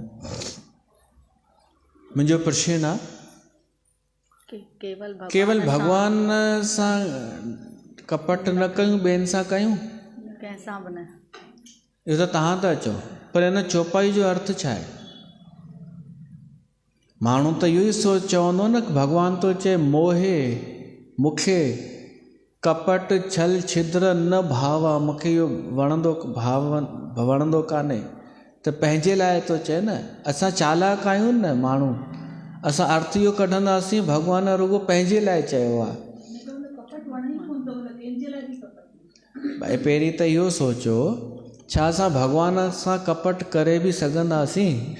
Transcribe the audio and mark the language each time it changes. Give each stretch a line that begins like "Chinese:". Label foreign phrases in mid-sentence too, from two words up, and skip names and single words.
Sindhi: मुंहिंजो प्रश्न आहे केवल भॻवान सां कपट न कयूं, ॿियनि सां कयूं? कंहिंसां बि न। इहो त तव्हां था चओ, पर हिन चौपाई जो अर्थ छा आहे? माण्हू त इहो ई चवंदो न, भॻवानु थो चए मोहे मूंखे
Awadhi: कपट छल छिद्र न भावा,
Sindhi: मूंखे इहो वणंदो कान्हे। त पंहिंजे लाइ थो चए न। असां चालाक आहियूं न माण्हू, असां अर्थ इहो कढंदासीं भॻवानु रुॻो पंहिंजे लाइ चयो आहे। भाई पहिरीं त इहो सोचो, छा असां भॻवान सां कपट करे बि सघंदासीं?